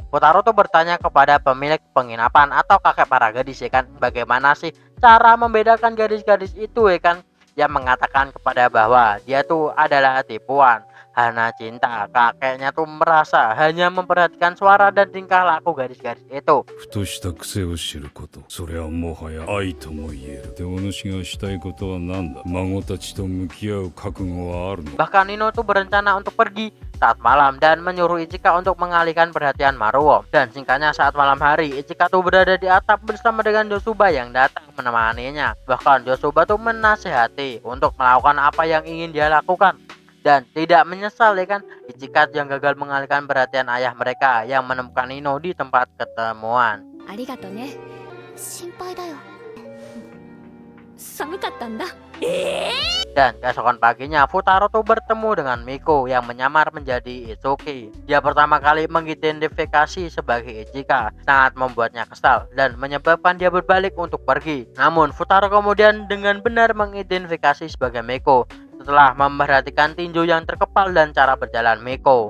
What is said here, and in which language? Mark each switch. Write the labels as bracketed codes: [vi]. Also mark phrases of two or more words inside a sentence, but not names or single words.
[id] Kotaro tuh bertanya kepada pemilik penginapan atau kakek para gadis ya kan, bagaimana sih cara membedakan gadis-gadis itu ya kan. Dia mengatakan kepada bahwa dia tuh adalah tipuan, hana cinta. Kakeknya tuh merasa hanya memperhatikan suara dan tingkah laku gadis-gadis itu. [ja] ふとした癖を知ること、それはもはや愛とも言える。でお主がしたいことは何だ。孫たちと向き合う覚悟はあるの。 [id] Bahkan Nino tuh berencana untuk pergi saat malam dan menyuruh Ichika untuk mengalihkan perhatian Maruo. Dan singkatnya saat malam hari, Ichika tuh berada di atap bersama dengan Yosuba yang datang menemaninya. Bahkan Yosuba tuh menasihati untuk melakukan apa yang ingin dia lakukan dan tidak menyesal ya kan. Ichika yang gagal mengalihkan perhatian ayah mereka yang menemukan Nino di tempat ketemuan. [ja] ありがとね。心配だよ。寒かったんだ。 [id] Dan keesokan paginya Futaro tuh bertemu dengan Miko yang menyamar menjadi Itsuki. Dia pertama kali mengidentifikasi sebagai Ichika, sangat membuatnya kesal dan menyebabkan dia berbalik untuk pergi. Namun Futaro kemudian dengan benar mengidentifikasi sebagai Miko setelah memperhatikan tinju yang terkepal dan cara berjalan Miko.